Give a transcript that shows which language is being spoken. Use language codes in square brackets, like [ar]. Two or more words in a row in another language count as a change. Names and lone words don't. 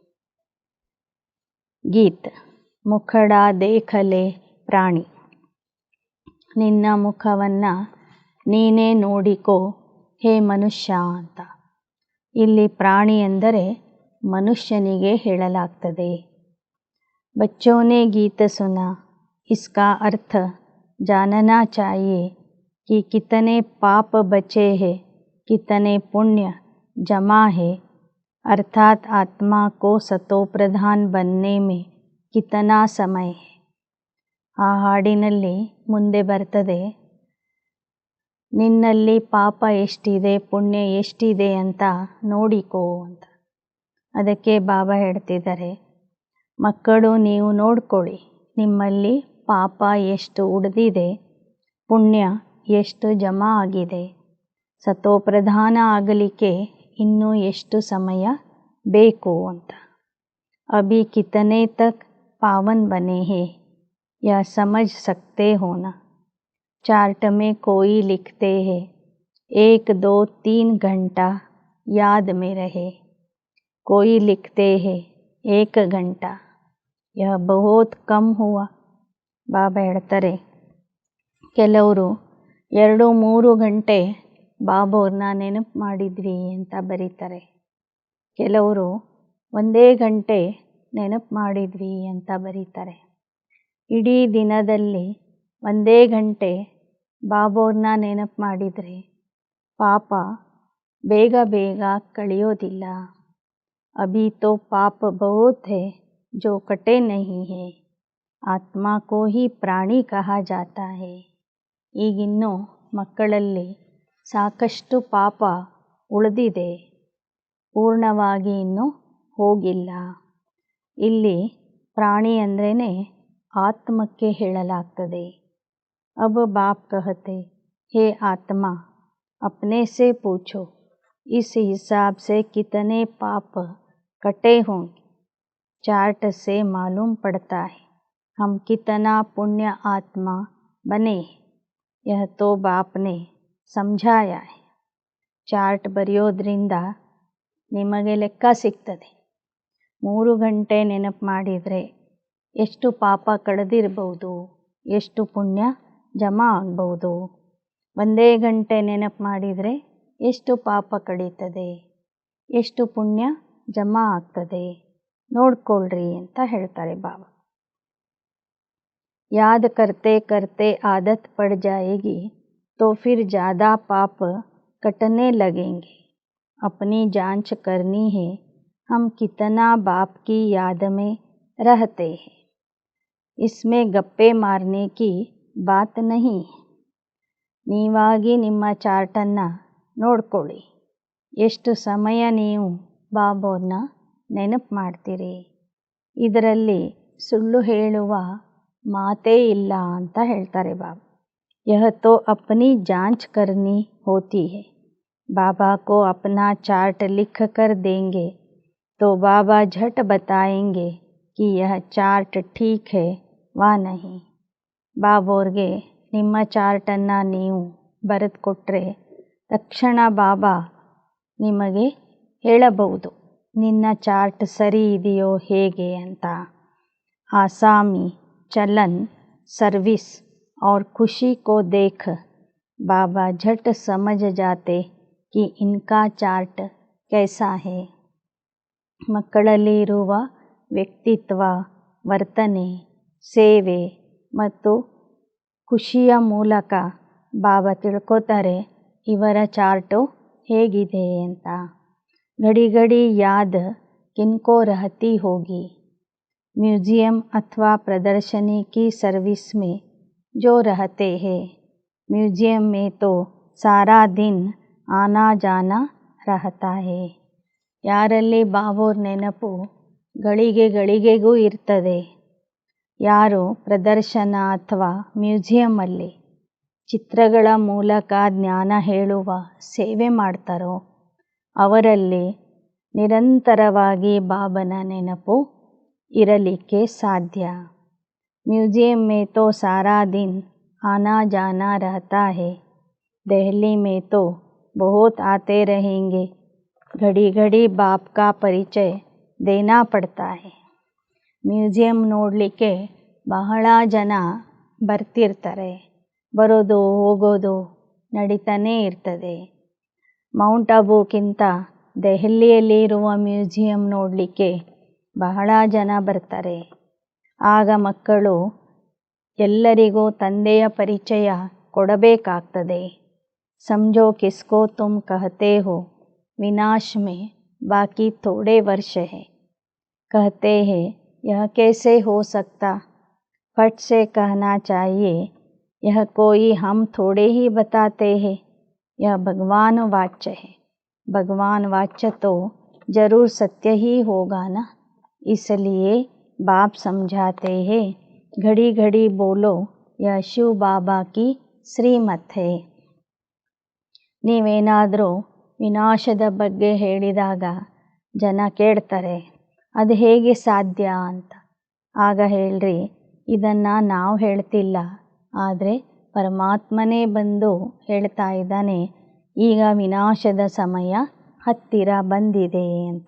[hi] गीत। मुखड़ा देख ले प्राणी. [kn] ನಿನ್ನ ಮುಖವನ್ನು ನೀನೇ ನೋಡಿಕೋ ಹೇ ಮನುಷ್ಯ ಅಂತ. ಇಲ್ಲಿ ಪ್ರಾಣಿ ಎಂದರೆ ಮನುಷ್ಯನಿಗೆ ಹೇಳಲಾಗ್ತದೆ. [hi] बच्चों ने गीत सुना, इसका अर्थ जानना चाहिए कि कितने पाप बचे हैं, कितने पुण्य जमा है, अर्थात आत्मा को सतोप्रधान बनने में कितना समय है. [kn] ಆ ಹಾಡಿನಲ್ಲಿ ಮುಂದೆ ಬರ್ತದೆ, ನಿನ್ನಲ್ಲಿ ಪಾಪ ಎಷ್ಟಿದೆ ಪುಣ್ಯ ಎಷ್ಟಿದೆ ಅಂತ ನೋಡಿಕೋ ಅಂತ. ಅದಕ್ಕೆ ಬಾಬಾ ಹೇಳ್ತಿದ್ದಾರೆ, ಮಕ್ಕಳು ನೀವು ನೋಡ್ಕೊಳ್ಳಿ, ನಿಮ್ಮಲ್ಲಿ ಪಾಪ ಎಷ್ಟು ಉಳಿದಿದೆ, ಪುಣ್ಯ ಎಷ್ಟು ಜಮಾ ಆಗಿದೆ, ಸತೋಪ್ರಧಾನ ಆಗಲಿಕ್ಕೆ ಇನ್ನೂ ಎಷ್ಟು ಸಮಯ ಬೇಕು ಅಂತ. [hi] अभी कितने तक पावन बने हैं या ಸಮझ सकते हो ना। चार्ट में कोई लिखते हैं 1, 2, 3 घंटा याद में रहे, कोई लिखते हैं 1 घंटा, यह बहुत कम हुआ. [kn] ಬಾಬಾ ಹೇಳ್ತಾರೆ, ಕೆಲವರು 2-3 ಗಂಟೆ ಬಾಬೋರ್ನ ನೆನಪು ಮಾಡಿದ್ವಿ ಅಂತ ಬರೀತಾರೆ, ಕೆಲವರು 1 ಗಂಟೆ ನೆನಪು ಮಾಡಿದ್ವಿ ಅಂತ ಬರೀತಾರೆ. ಇಡೀ ದಿನದಲ್ಲಿ 1 ಗಂಟೆ ಬಾಬೋರ್ನ ನೆನಪು ಮಾಡಿದರೆ ಪಾಪ ಬೇಗ ಬೇಗ ಕಳೆಯೋದಿಲ್ಲ. [hi] अभी तो पाप बहुत है जो कटे नहीं है, आत्मा को ही प्राणी कहा जाता है. [kn] ಈಗಿನ್ನೂ ಮಕ್ಕಳಲ್ಲಿ ಸಾಕಷ್ಟು ಪಾಪ ಉಳಿದಿದೆ, ಪೂರ್ಣವಾಗಿ ಇನ್ನೂ ಹೋಗಿಲ್ಲ. ಇಲ್ಲಿ ಪ್ರಾಣಿ ಅಂದ್ರೇ ಆತ್ಮಕ್ಕೆ ಹೇಳಲಾಗ್ತದೆ. [hi] अब बाप कहते, हे आत्मा, अपने से पूछो, इस हिसाब से कितने पाप कटे होंगे. चार्ट से मालूम पड़ता है हम कितना पुण्य आत्मा बने. यह तो बाप ने समझाया है. [kn] ಚಾರ್ಟ್ ಬರೆಯೋದ್ರಿಂದ ನಿಮಗೆ ಲೆಕ್ಕ ಸಿಗ್ತದೆ. 3 ಗಂಟೆ ನೆನಪು ಮಾಡಿದರೆ ಎಷ್ಟು ಪಾಪ ಕಳೆದಿರ್ಬೋದು, ಎಷ್ಟು ಪುಣ್ಯ ಜಮಾ ಆಗ್ಬೋದು. 1 ಗಂಟೆ ನೆನಪು ಮಾಡಿದರೆ ಎಷ್ಟು ಪಾಪ ಕಳೀತದೆ, ಎಷ್ಟು ಪುಣ್ಯ ಜಮಾ ಆಗ್ತದೆ ನೋಡ್ಕೊಳ್ರಿ ಅಂತ ಹೇಳ್ತಾರೆ ಬಾಬಾ. [hi] याद करते करते आदत पड़ जाएगी तो फिर ज़्यादा पाप कटने लगेंगे. अपनी जांच करनी है हम कितना बाप की याद में रहते हैं. इसमें गप्पे मारने की बात नहीं है. [kn] ನೀವಾಗಿ ನಿಮ್ಮ ಚಾರ್ಟನ್ನು ನೋಡ್ಕೊಳ್ಳಿ. ಎಷ್ಟು ಸಮಯ ನೀವು ಬಾಬೋನ ನೆನಪು ಮಾಡ್ತೀರಿ. ಇದರಲ್ಲಿ ಸುಳ್ಳು ಹೇಳುವ ಮಾತೇ ಇಲ್ಲ ಅಂತ ಹೇಳ್ತಾರೆ ಬಾಬಾ. [hi] यह तो अपनी जांच करनी होती है. बाबा को अपना चार्ट लिख कर देंगे तो बाबा झट बताएंगे कि यह चार्ट ठीक है वा नहीं. [kn] ಬಾಬೋರ್ಗೆ ನಿಮ್ಮ ಚಾರ್ಟನ್ನು ನೀವು ಬರೆದು ಕೊಟ್ಟರೆ ತಕ್ಷಣ ಬಾಬಾ ನಿಮಗೆ ಹೇಳಬಹುದು ನಿನ್ನ ಚಾರ್ಟ್ ಸರಿ ಇದೆಯೋ ಹೇಗೆ ಅಂತ. [hi] ಆಸಾಮಿ चलन सर्विस और खुशी को देख बाबा झट समझ जाते कि इनका चार्ट कैसा है. [kn] ಮಕ್ಕಳಲ್ಲಿ ಇರುವ ವ್ಯಕ್ತಿತ್ವ, ವರ್ತನೆ, ಸೇವೆ ಮತ್ತು ಖುಷಿಯ ಮೂಲಕ ಬಾಬಾ ತಿಳ್ಕೊತಾರೆ ಇವರ ಚಾರ್ಟು ಹೇಗಿದೆ ಅಂತ. [hi] घड़ी घड़ी याद किनको रहती होगी. म्यूज़ियम अथवा प्रदर्शनी की सर्विस में जो रहते हैं, म्यूज़ियम में तो सारा दिन आना जाना रहता है. [kn] ಯಾರಲ್ಲಿ ಬಾಬೋರ್ ನೆನಪು ಗಳಿಗೆ ಗಳಿಗೆಗೂ ಇರ್ತದೆ, ಯಾರು ಪ್ರದರ್ಶನ ಅಥವಾ ಮ್ಯೂಸಿಯಮಲ್ಲಿ ಚಿತ್ರಗಳ ಮೂಲಕ ಜ್ಞಾನ ಹೇಳುವ ಸೇವೆ ಮಾಡ್ತಾರೋ ಅವರಲ್ಲಿ ನಿರಂತರವಾಗಿ ಬಾಬನ ನೆನಪು ಇರಲಿಕ್ಕೆ ಸಾಧ್ಯ. [hi] म्यूज़ियम में तो सारा दिन आना जाना रहता है. दिल्ली में तो बहुत आते रहेंगे. घड़ी घड़ी बाप का परिचय देना पड़ता है. [kn] ಮ್ಯೂಸಿಯಂ ನೋಡಲಿಕ್ಕೆ ಬಹಳ ಜನ ಬರ್ತಿರ್ತಾರೆ. ಬರೋದು ಹೋಗೋದು ನಡೀತಾನೇ ಇರ್ತದೆ. ಮೌಂಟ್ ಅಬೂಕ್ಕಿಂತ ದೆಹಲಿಯಲ್ಲಿರುವ ಮ್ಯೂಸಿಯಂ ನೋಡಲಿಕ್ಕೆ ಬಹಳ ಜನ ಬರ್ತಾರೆ. ಆಗ ಮಕ್ಕಳು ಎಲ್ಲರಿಗೂ ತಂದೆಯ ಪರಿಚಯ ಕೊಡಬೇಕಾಗ್ತದೆ. [hi] समझो किसको तुम कहते हो, विनाश में बाकी थोड़े वर्ष है. कहते हैं यह कैसे हो सकता. फट से कहना चाहिए यह कोई हम थोड़े ही बताते हैं, यह भगवान वाच्य है. भगवान वाच्य तो जरूर सत्य ही होगा ना. इसलिए बाप समझाते हैं घड़ी घड़ी बोलो यह शिव बाबा की श्रीमत है. [kn] ನೀವೇನಾದರೂ ವಿನಾಶದ ಬಗ್ಗೆ ಹೇಳಿದಾಗ ಜನ ಕೇಳ್ತಾರೆ ಅದು ಹೇಗೆ ಸಾಧ್ಯ ಅಂತ. ಆಗ ಹೇಳ್ರಿ ಇದನ್ನು ನಾವು ಹೇಳ್ತಿಲ್ಲ, ಆದರೆ ಪರಮಾತ್ಮನೇ ಬಂದು ಹೇಳ್ತಾ ಇದ್ದಾನೆ ಈಗ ವಿನಾಶದ ಸಮಯ ಹತ್ತಿರ ಬಂದಿದೆ ಅಂತ.